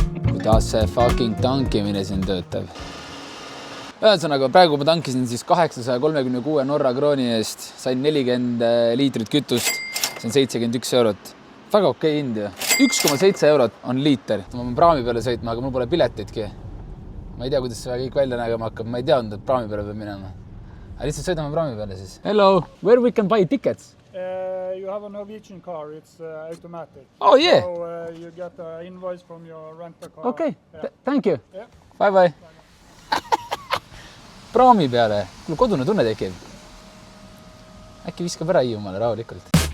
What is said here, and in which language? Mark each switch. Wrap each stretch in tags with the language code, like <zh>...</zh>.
<et>Kuidas see fucking tankimine siin töötab. Ühesõnaga, praegu ma tankisin siis 836 Norra krooni eest, sain 40 liitrit kütust, see on 71 €. Väga okei hind. 1,7 € on liiter. Ma pean praami peale sõitma, aga mul pole piletitki. Ma ei tea, kuidas see kõik välja nägema hakkab. Ma ei teadnud, et praami peale peab minema. Aga lihtsalt sõidame praami peale siis.</et> <en>Hello, where we can buy tickets? You have a Norwegian car, it's automatic. Oh, yeah. So you get an invoice from your rental car. Okay, yeah. Thank you. Yeah. Bye-bye.</en> <et>Praami peale, kui kodune tunne tekib. Äkki viskab ära Hiiumaale rahulikult.</et>